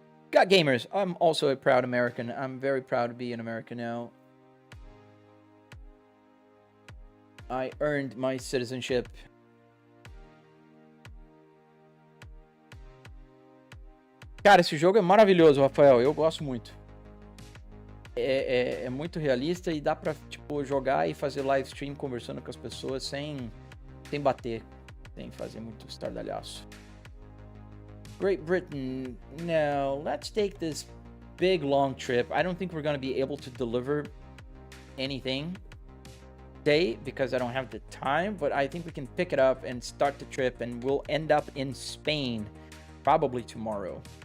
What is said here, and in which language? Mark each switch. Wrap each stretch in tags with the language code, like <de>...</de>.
<en>Got gamers. I'm also a proud American. I'm very proud to be an American now. I earned my citizenship.</en> <pt>Cara, esse jogo é maravilhoso, Rafael. Eu gosto muito. É muito realista e dá pra, tipo, jogar e fazer live stream conversando com as pessoas sem bater. Sem fazer muito estardalhaço.</pt> <en>Great Britain. No, let's take this big long trip. I don't think we're going to be able to deliver anything today because I don't have the time, but I think we can pick it up and start the trip and we'll end up in Spain probably tomorrow.</en>